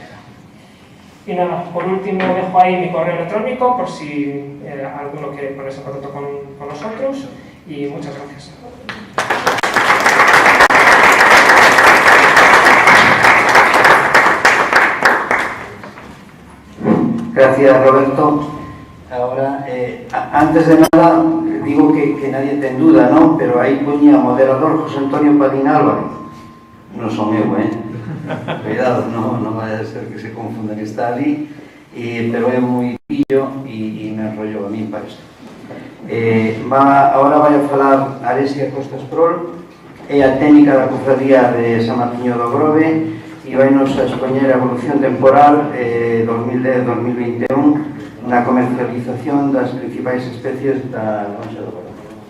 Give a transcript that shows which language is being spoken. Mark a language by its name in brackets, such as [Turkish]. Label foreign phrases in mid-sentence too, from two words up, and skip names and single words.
[Spanish] Y nada, por último dejo ahí mi correo electrónico por si alguno quiere ponerse en contacto con nosotros, y muchas gracias. Gracias, Roberto. Ahora, antes de nada, digo que nadie ten duda, ¿no? [Galician] Pero aí poñía moderador José Antonio Padín Álvarez. Non son eu, Cuidado, non vai a ser que se confundan, está ali, pero é moi pillo e me enrollo a mí para isto. Ahora vai a falar Aresia Costas Prol, é a técnica da cofradía de San Martiño do Grove, e vai nos a expoñer a evolución temporal 2010-2021 na comercialización das principais especies da concha do Grove.